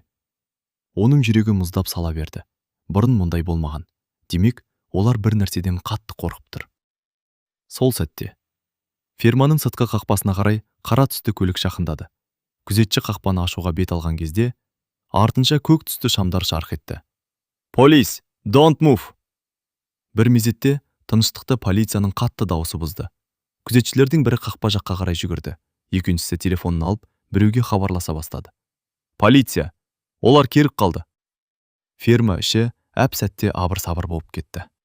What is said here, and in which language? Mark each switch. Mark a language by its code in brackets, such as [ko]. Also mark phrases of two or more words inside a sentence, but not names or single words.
[kk] Оның жүрегі мұздап сала берді. Бұрын мұндай болмаған. Демек, олар бір нәрседен қатты қорқып тұр. Сол сәтте ферманың сыртқы қақпасына қарай қара түсті көлік жақындады. Күзетші қақпаны ашуға бет алған кезде, артынша көк түсті шамдар жарқ етті. [en] Police, don't move! [kk] Бір мезетте тыныштықты полицияның қатты дауысы бұзды. Күзетшілердің бірі қақпа жаққа қарай жүгірді. Екіншісі телефонын алып, біреуге хабарласа бастады. Полиция! Олар керік қалды. Ферма іші әп-сәтте абыр-сабыр болып кетті.